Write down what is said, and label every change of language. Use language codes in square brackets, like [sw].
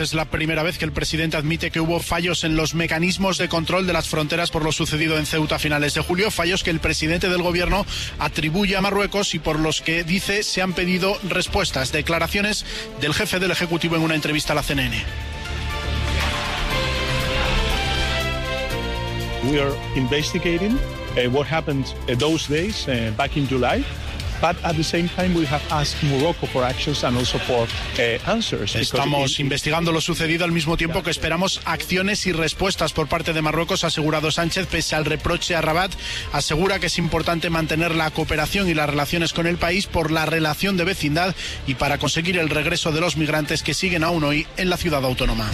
[es] Es la primera vez que el presidente admite que hubo fallos en los mecanismos de control de las fronteras por lo sucedido en Ceuta a finales de julio. Fallos que el presidente del gobierno atribuye a Marruecos y por los que, dice, se han pedido respuestas. Declaraciones del jefe del Ejecutivo en una entrevista a la CNN. [en] We are investigating what happened those days back in July. But at the same time we have asked Morocco for actions and also for answers. [es] Estamos investigando lo sucedido al mismo tiempo que esperamos acciones y respuestas por parte de Marruecos, ha asegurado Sánchez. Pese al reproche a Rabat, asegura que es importante mantener la cooperación y las relaciones con el país por la relación de vecindad y para conseguir el regreso de los migrantes que siguen aún hoy en la ciudad autónoma.